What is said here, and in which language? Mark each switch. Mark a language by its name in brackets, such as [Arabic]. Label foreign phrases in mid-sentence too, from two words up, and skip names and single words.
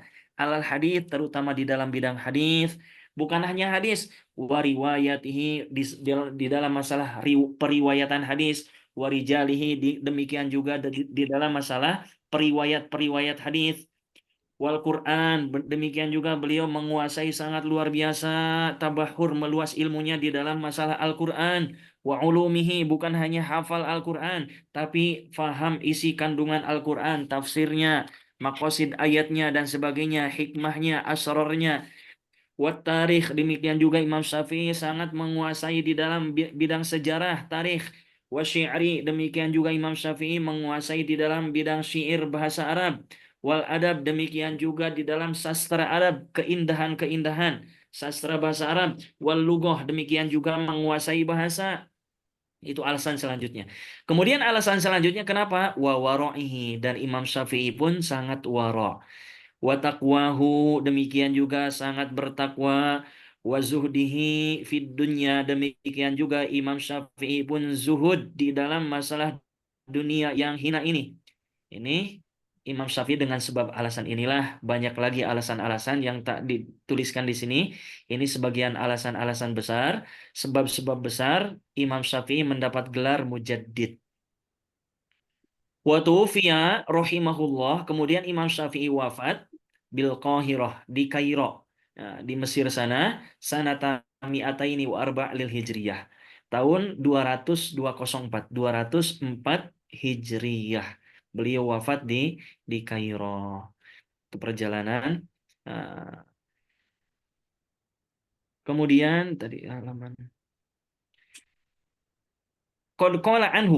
[Arabic] على الحديث, [Indonesian] terutama di dalam bidang hadis. Bukan hanya hadis, wariwayatihi di dalam masalah periwayatan hadis, warijalihi demikian juga di dalam masalah periwayat-periwayat hadis. [Arabic] والقرآن, [Indonesian] demikian juga beliau menguasai sangat luar biasa, tabahur meluas ilmunya di dalam masalah Al-Quran. [Arabic] وعلومه, [Indonesian] bukan hanya hafal Al-Quran, tapi faham isi kandungan Al-Quran, tafsirnya, makosid ayatnya dan sebagainya, hikmahnya, asrornya. [Arabic] والتاريخ, [Indonesian] demikian juga Imam Syafi'i sangat menguasai di dalam bidang sejarah, tarikh. [Arabic] والشعر, [Indonesian] demikian juga Imam Syafi'i menguasai di dalam bidang syair bahasa Arab. [Arabic] والأدب, [Indonesian] demikian juga di dalam sastra Arab, keindahan-keindahan sastra bahasa Arab. [Arabic] واللغة, [Indonesian] demikian juga menguasai bahasa. Itu alasan selanjutnya. Kemudian alasan selanjutnya kenapa? [Arabic] وورعه, [Indonesian] dan Imam Syafi'i pun sangat wara'. [Arabic] وتقواه, [Indonesian] demikian juga sangat bertakwa. [Arabic] وزهده في الدنيا, [Indonesian] demikian juga Imam Syafi'i pun zuhud di dalam masalah dunia yang hina ini. Ini Imam Syafi'i, dengan sebab alasan inilah banyak lagi alasan-alasan yang tak dituliskan di sini. Ini sebagian alasan-alasan besar, sebab-sebab besar Imam Syafi'i mendapat gelar mujaddid. [Arabic] وتوفي رحمه الله, [Indonesian] kemudian Imam Syafi'i wafat [Arabic] بالقاهرة, [Indonesian] di Kairo. Nah, di Mesir sana, [Arabic] سنة مائتين وأربع للهجرية. [Indonesian] Tahun 204, 204 Hijriyah. Beliau wafat di Kairo. Itu perjalanan. Nah, kemudian tadi halaman. [Arabic] قد قال عنه.